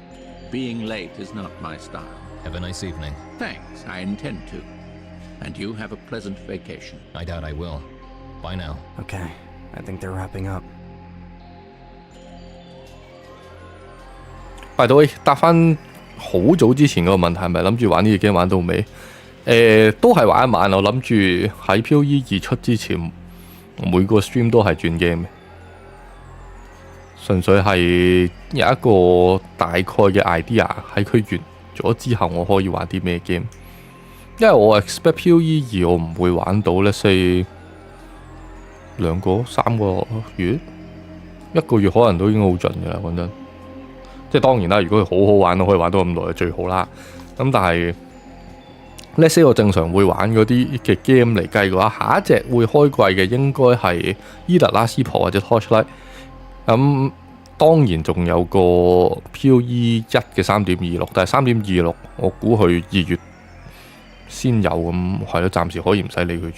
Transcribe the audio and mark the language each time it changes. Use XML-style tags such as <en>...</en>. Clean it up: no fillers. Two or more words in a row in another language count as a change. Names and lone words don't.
<en>Being late is not my style. Have a nice evening. Thanks, I intend to. And you have a pleasant vacation. I doubt I will. Bye now. Okay, I think they're wrapping up. By the way，</en> <yue>答翻好早之前嗰個問題，係咪諗住玩呢個 game 玩到尾？都係玩一晚。我諗住喺 POE2出之前，每個 stream 都係轉 game 嘅，純粹係有一個大概嘅 idea 喺佢完咗之後，我可以玩啲咩 game。因為我 expect POE2我唔會玩到咧，say 2個3個月，1個月可能都已經好盡㗎啦，講真。即係當然啦，如果佢好好玩，我可以玩到咁耐就最好啦。咁但係</yue> <en>let's say</en> <yue>我正常會玩嗰啲嘅 game 嚟計嘅話，下一隻會開季嘅應該係伊特拉斯婆或者 Torchlight。咁當然仲有個 POE1嘅3.26，但係3.26我估佢2月先有咁，係咯，暫時可以唔使理佢住。</yue>